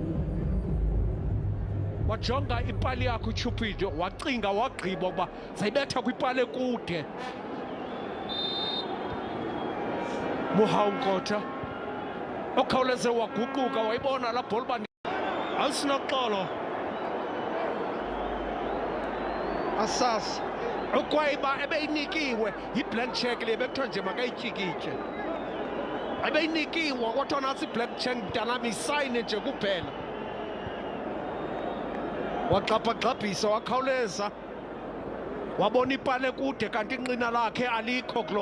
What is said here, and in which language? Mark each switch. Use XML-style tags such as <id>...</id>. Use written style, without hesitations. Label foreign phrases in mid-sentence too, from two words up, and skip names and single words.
<xh>wajonga ipali yakhe uCupido wacinga wagqiba ukuba zayibetha kwipali ekude Moha Kotha okhawuleze waguquka wayibona la bhola asinoxolo asas ukwayiba ebeyinikiwe yi-</xh> <en>blank check</en> <xh>le bekuthiwa nje makayityikityhe ebeyinikiwe kodwa nasi i-</xh> <en>blank check</en> <xh>mntanami isayine nje kuphela wagxabhagxabhisa wakhawuleza wabona ipale kude kanti inqina lakhe alikho kulo</xh>